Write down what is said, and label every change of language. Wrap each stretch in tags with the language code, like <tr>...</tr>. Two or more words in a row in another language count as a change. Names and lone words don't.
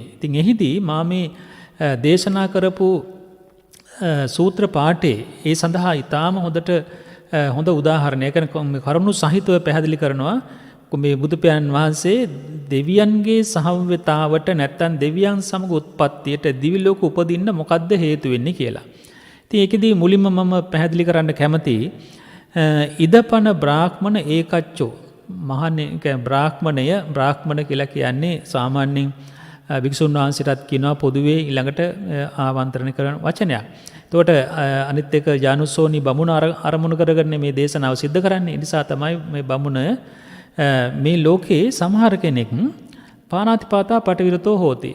<si>ඉතින් එහිදී මා මේ දේශනා කරපු සූත්‍ර පාඨයේ ඒ සඳහා ඊටාම හොඳ උදාහරණයක් කරුණු සහිතව පැහැදිලි කරනවා. මේ බුදු පියාණන් වහන්සේ දෙවියන්ගේ සහවතාවට නැත්තම් දෙවියන් සමග උත්පත්තියට දිවි ලෝක උපදින්න මොකද්ද හේතු වෙන්නේ කියලා. ඉතින් ඒකෙදී මුලින්ම මම පැහැදිලි කරන්න කැමතියි</si> <pi>ඉදපන බ්‍රාහ්මණ ඒකච්චෝ මහන්නේ බ්‍රාහ්මණ</pi> <si>කියලා කියන්නේ සාමාන්‍යයෙන් වික්ෂුන් වහන්සේටත් කියනවා පොදුවේ ඊළඟට ආමන්ත්‍රණය කරන වචනයක්. එතකොට අනිත් එක ජානුසෝනි බමුණ අරමුණු කරගෙන මේ දේශනාව සිද්ධ කරන්නේ. ඒ නිසා තමයි මේ බමුණ මේ ලෝකේ සමහර කෙනෙක්</si> <pi>පානාතිපාතා පටවිරතෝ හෝති.</pi>